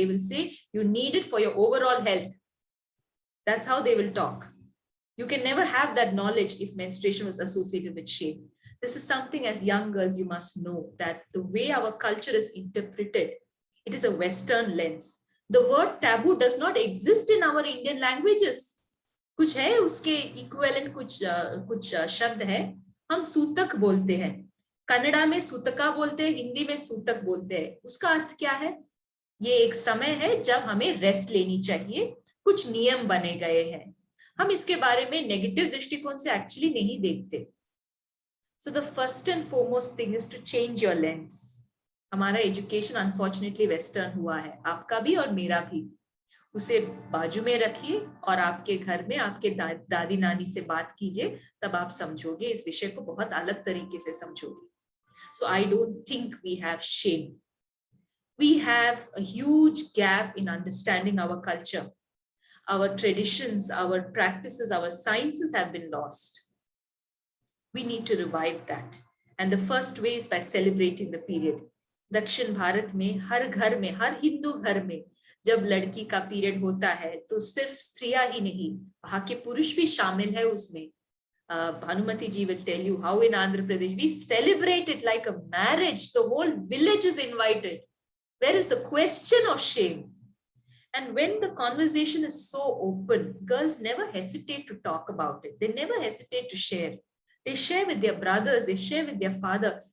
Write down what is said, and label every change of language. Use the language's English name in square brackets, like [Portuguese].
[English] They will say you need it for your overall health. That's how they will talk. You can never have that knowledge if menstruation was associated with shame. This is something as young girls you must know that the way our culture is interpreted, it is a Western lens. The word taboo does not exist in our Indian languages. [Hindi] कुछ है उसके equivalent कुछ शब्द है. हम सूतक बोलते हैं. कन्नड़ा में सूतका बोलते हैं, हिंदी में सूतक बोलते हैं. उसका अर्थ क्या है? ये एक समय है जब हमें रेस्ट लेनी चाहिए. कुछ नियम बने गए हैं. हम इसके बारे में नेगेटिव दृष्टिकोण से एक्चुअली नहीं देखते. [English] So the first and foremost thing is to change your lens. [Hindi] हमारा एजुकेशन अनफॉर्चुनेटली वेस्टर्न हुआ है, आपका भी और मेरा भी. उसे बाजू में रखिए और आपके घर में आपके दादी नानी से बात कीजिए, तब आप समझोगे, इस विषय को बहुत अलग तरीके से समझोगे. [English] So I don't think we have shame. We have a huge gap in understanding our culture. Our traditions, our practices, our sciences have been lost. We need to revive that. And the first way is by celebrating the period. [Hindi] दक्षिण भारत में हर घर में, हर हिंदू घर में जब लड़की का period होता है तो सिर्फ स्त्रियां ही नहीं, वहां के पुरुष भी शामिल है उसमें. [English] Bhanumati ji will tell you how in Andhra Pradesh we celebrate it like a marriage. The whole village is invited. Where is the question of shame? And when the conversation is so open, girls never hesitate to talk about it. They never hesitate to share. They share with their brothers, they share with their father.